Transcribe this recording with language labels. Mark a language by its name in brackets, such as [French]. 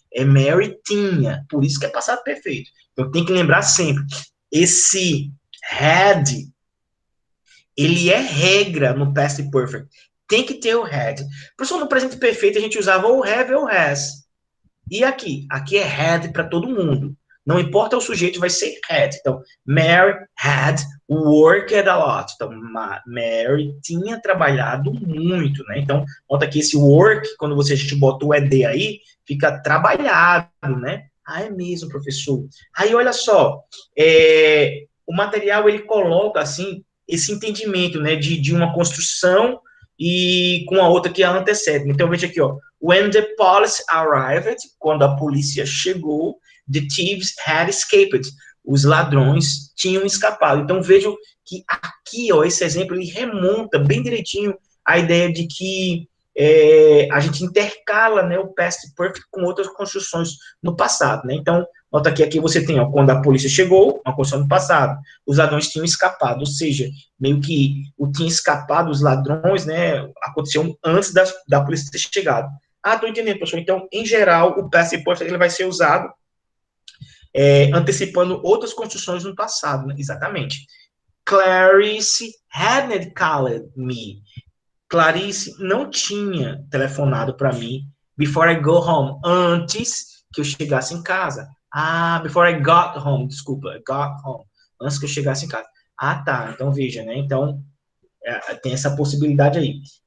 [Portuguese] É Mary tinha, por isso que é passado perfeito. Então tem que lembrar sempre, esse had, ele é regra no past perfect. Tem que ter o had. Professor, no presente perfeito a gente usava ou have ou has. E aqui? Aqui é had para todo mundo. Não importa o sujeito, vai ser had. [English] Então, Mary had worked a lot. [Portuguese] Então, Mary tinha trabalhado muito, né? Então, nota aqui esse work, quando a gente bota o ed aí, fica trabalhado, né? Ah, é mesmo, professor. Aí, olha só, o material, ele coloca, assim, esse entendimento, né, de uma construção e com a outra que a antecede. Então, veja aqui, ó. [English] When the police arrived, [Portuguese] quando a polícia chegou, [English] the thieves had escaped. [Portuguese] Os ladrões tinham escapado. Então, vejam que aqui, ó, esse exemplo, ele remonta bem direitinho a ideia de que a gente intercala, né, o past perfect com outras construções no passado, né? Então, nota que aqui você tem, ó, quando a polícia chegou, uma construção no passado, os ladrões tinham escapado, ou seja, meio que o tinha escapado, os ladrões, né, aconteceu antes da polícia ter chegado. Ah, tô entendendo, professor. Então, em geral, o past perfect ele vai ser usado antecipando outras construções no passado, né? Exatamente. [English] Clarice hadn't called me. [Portuguese] Clarice não tinha telefonado para mim [English] before I go home, [Portuguese] antes que eu chegasse em casa. Ah, [English] before I got home, [Portuguese] desculpa, [English] I got home, [Portuguese] antes que eu chegasse em casa. Ah, tá, então veja, né? Então, tem essa possibilidade aí.